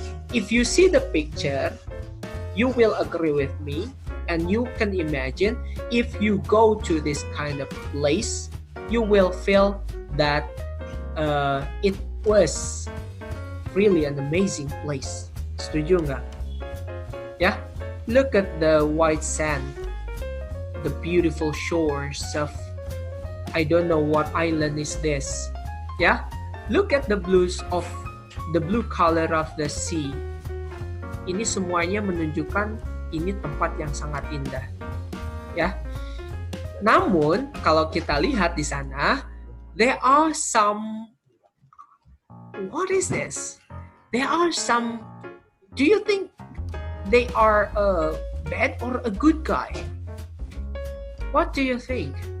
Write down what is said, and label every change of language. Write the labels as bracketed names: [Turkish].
[English] If you see the picture, you will agree with me, and you can imagine if you go to this kind of place, you will feel that it was really an amazing place. [Indonesian] Setuju nggak? [English] Ya, look at the white sand, the beautiful shores of, I don't know what island is this. Yeah, look at the blue color of the sea. [Indonesian] Ini semuanya menunjukkan ini tempat yang sangat indah. Ya. Namun kalau kita lihat di sana, [English] there are some, what is this? There are some, do you think they are a bad or a good guy? What do you think?